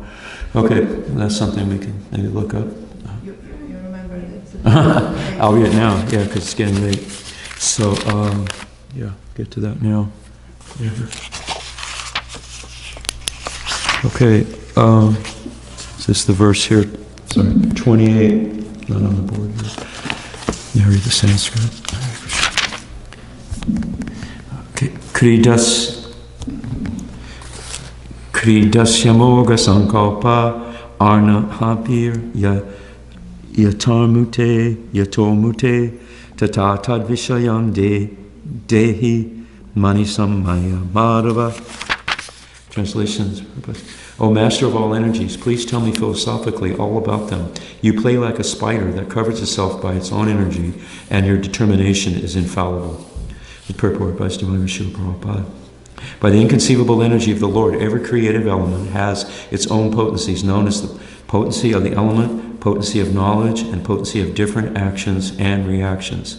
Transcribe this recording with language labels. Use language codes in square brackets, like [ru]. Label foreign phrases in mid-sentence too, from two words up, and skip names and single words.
[en] Okay, that's something we can maybe look up. I'll read it now, yeah, because it's getting late. So, get to that now. Yeah. Okay, is this the verse here? Sorry, 28, not on the board here. Yeah, read the Sanskrit. [sa] Okay, Kridasyamogha sankalpa arna hapir yathā-mute, yathā-mute, tatā tad visṛjan dehi manisam maya madhava. [en] Translations. O Master of all energies, please tell me philosophically all about them. You play like a spider that covers itself by its own energy, and your determination is infallible. The Purport by Srila Prabhupada. By the inconceivable energy of the Lord, every creative element has its own potencies, known as the potency of the element, potency of knowledge, and potency of different actions and reactions.